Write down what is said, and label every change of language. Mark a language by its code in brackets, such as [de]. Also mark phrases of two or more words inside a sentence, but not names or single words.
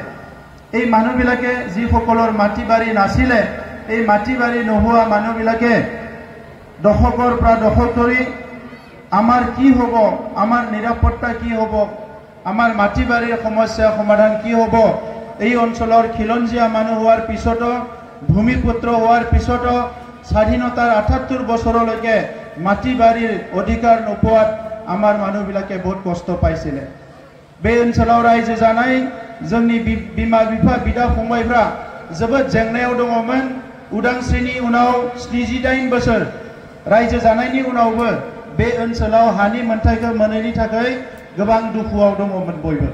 [as] এই মানুহবিলাকে যিসকলৰ মাটি বাৰী নাছিলে, এই মাটি বাৰী নোহোৱা মানুহবিলাকে দশকৰ পৰা দশক ধৰি আমাৰ কি হ'ব, আমাৰ নিৰাপত্তা কি হ'ব, আমাৰ মাটি বাৰীৰ সমস্যা সমাধান কি হ'ব, এই অঞ্চলৰ খিলঞ্জীয়া মানুহ হোৱাৰ পিছতো, ভূমিপুত্ৰ হোৱাৰ পিছতো স্বাধীনতাৰ ৭৮ বছৰলৈকে মাটি বাৰীৰ অধিকাৰ নোপোৱাত আমাৰ মানুহবিলাকে বহুত কষ্ট পাইছিলে। [brx] बे ओनसोलाव रायजो जानाय जोंनि बिमा बिफा बिदा फंबायफ्रा जोबोद जेंनायाव दङमोन। उदांस्रिनि उनाव 78 बोसोर रायजो जानायनि उनावबो बे ओनसोलाव हानि मोनथायखौ मोनैनि थाखाय गोबां दुखुआव दङमोन बयबो।